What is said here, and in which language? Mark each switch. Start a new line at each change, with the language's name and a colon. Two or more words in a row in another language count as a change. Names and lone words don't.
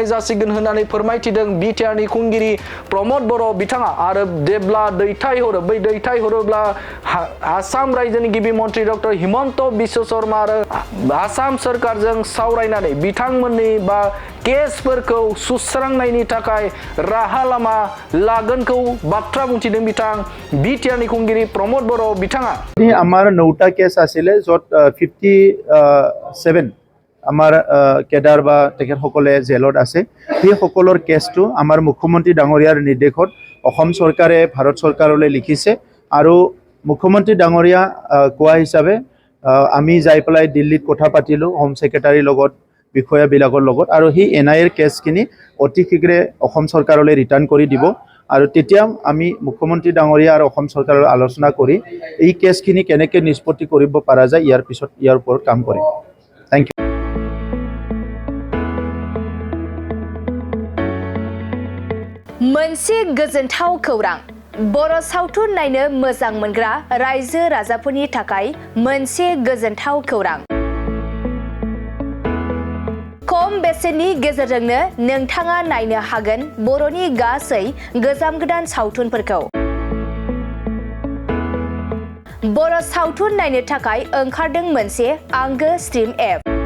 Bodo: जासिगोन होननानै फोरमायथिदों बिटिआर नि खुंगिरि प्रमद बर' बिथाङा आरो जेब्ला दैथायहरोब्ला आसाम रायजोनि गिबि मन्त्रि डक्टर हिमन्त बिश्व शर्मा आरो आसाम सरकारजों सावरायनानै बिथांमोननि बा केसफोरखौ सुस्रांनायनि थाखाय राहा लामा लागोनखौ बाथ्रा बुंथिदों बिथां बिटिआर नि खुंगिरि प्रमद बर' बिथाङा
Assamese: আমাৰ 9টা কেছ আছিলে যত 57 আমাৰ কেডাৰ বা তেখেতসকলে জেলত আছে সেই সকলৰ কেছটো আমাৰ মুখ্যমন্ত্ৰী ডাঙৰীয়াৰ নিৰ্দেশত অসম চৰকাৰে ভাৰত চৰকাৰলৈ লিখিছে আৰু মুখ্যমন্ত্ৰী ডাঙৰীয়া কোৱা হিচাপে আমি যাই পেলাই দিল্লীত কথা পাতিলো
English: Home Secretary
Assamese: লগত বিষয়া বিলাকৰ লগত আৰু হি এনআইএৰ কেছখিনি অতি শীঘ্ৰে অসম চৰকাৰলৈ ৰিটাৰ্ণ কৰি দিব আৰু তেতিয়া আমি মুখ্যমন্ত্ৰী ডাঙৰীয়া আৰু অসম চৰকাৰৰ আলোচনা কৰি এই কেছখিনি কেনেকৈ নিষ্পত্তি কৰিব পৰা যায় ইয়াৰ ওপৰত কাম কৰিম
English: thank you
Bodo: मोनसे गोजोनथाव खौरां बर' सावथुन नायनो मोजां मोनग्रा रायजो राजाफोरनि थाखाय मोनसे गोजोनथाव खौरां खम बेसेननि गेजेरजोंनो नोंथाङा नायनो हागोन बर'नि गासै गोजाम गोदान सावथुनफोरखौ बर' सावथुन नायनो थाखाय ओंखारदों मोनसे आंगो स्ट्रिम एप